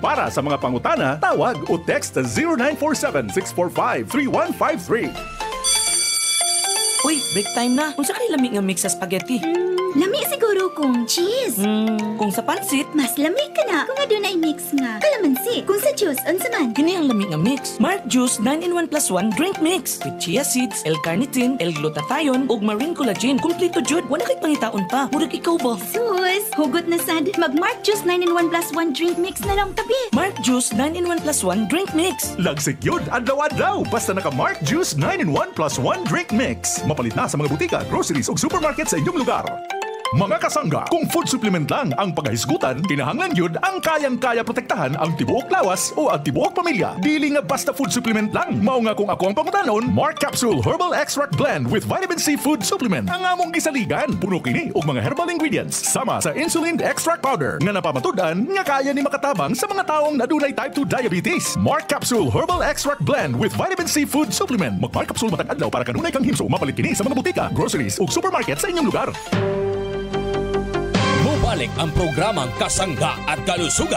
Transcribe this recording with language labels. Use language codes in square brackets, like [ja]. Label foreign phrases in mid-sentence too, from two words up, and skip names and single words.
[ceb] Para sa mga pangutana, tawag o text sa 0947-645-3153. Uy, break time na. Kung sa kayo lami nga mix sa spaghetti? Lami siguro kung cheese. Kung sa pansit? Mas lami ka na. Kung adun ay mix nga kalamansi. Kung sa juice, unsa man? Kini ang lami nga mix. Mark Juice 9-in-1+1 drink mix. [en] With chia seeds, [ceb] L-carnitine, L-glutathione, ug [en] marine collagen. [ceb] Kumplito jud. Wala kay pangitaon pa. Murag ikaw ba? Sus, hugot na sad. Mag Mark Juice 9-in-1+1 drink mix na lang tabi. Mark Juice 9-in-1+1 drink mix. Lagsik yun, adlaw-adlaw. Basta naka Mark Juice 9-in-1+1 drink mix. Mapalit na sa mga butika, groceries ug supermarket sa inyong lugar. Mga kasangga, kung [en] food supplement [ceb] lang ang paghahisgutan, kinahanglan yun ang kayang-kaya protektahan ang tibuok lawas o ang tibuok pamilya. Dili nga basta [en] food supplement [ceb] lang. Mao nga kung ako ang pangutanon, Mark Capsule Herbal Extract Blend with Vitamin C Food Supplement. Ang among gisaligan, puno kini og mga [en] herbal ingredients [ceb] sama sa [en] insulin extract powder [ceb] nga napamatudan nga kaya ni makatabang sa mga taong nadunay [en] type 2 diabetes. [ceb] Mark Capsule Herbal Extract Blend with Vitamin C Food Supplement. Mag-Mark Capsule matag adlaw para kanunay kang himso. Mapalit kini sa mga butika, groceries ug supermarket sa inyong lugar. [tl] Balik ang programang Kasangga at Kalusugan.